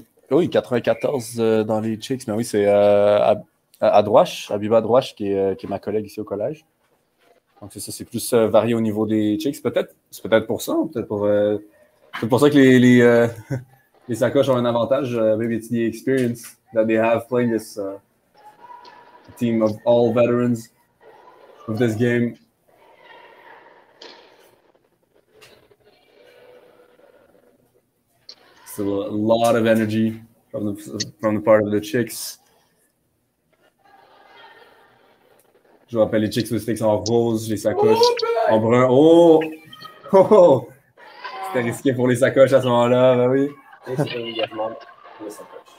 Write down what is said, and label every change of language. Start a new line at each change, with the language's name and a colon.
French: oui, 94 dans les Chicks, mais oui, c'est Adrouache, Abiba Adrouache, qui est ma collègue ici au collège. Donc c'est ça, c'est plus varié au niveau des Chicks. C'est peut-être pour ça, peut-être pour ça que les sacoches ont un avantage.
English: Maybe it's the experience that they have playing this team of all veterans of this game. Still a lot of energy from the part of the Chicks.
French: Je vous rappelle, les Chicks Plastics en rose, les sacoches en brun. Oh! Oh! C'était risqué pour les sacoches à ce moment-là, ben oui. Et c'est immédiatement pour les sacoches.